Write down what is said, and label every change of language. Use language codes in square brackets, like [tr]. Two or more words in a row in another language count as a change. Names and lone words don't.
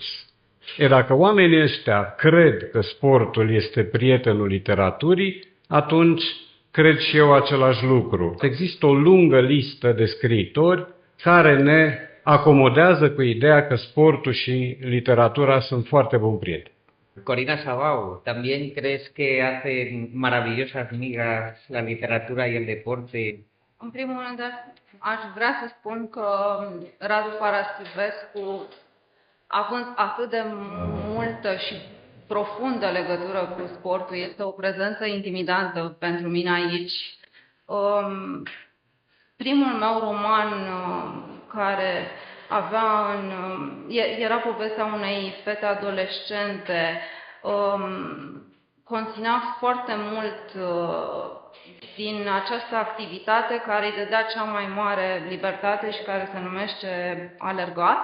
[ro] Dacă oamenii ăștia cred că sportul este prietenul literaturii, atunci cred și eu același lucru. Există o lungă listă de scriitori care ne acomodează cu ideea că sportul și literatura sunt foarte buni prieteni. [es] Corina Sabau, ¿también crees que hacen maravillosas migas la literatura y el deporte? [ro] În primul rând, aș vrea să spun că Radu Paraschivescu, având atât de multă și profundă legătură cu sportul, este o prezență intimidantă pentru mine aici. Primul meu roman care era povestea unei fete adolescente, conținea foarte mult din această activitate care îi dădea cea mai mare libertate și care se numește alergat.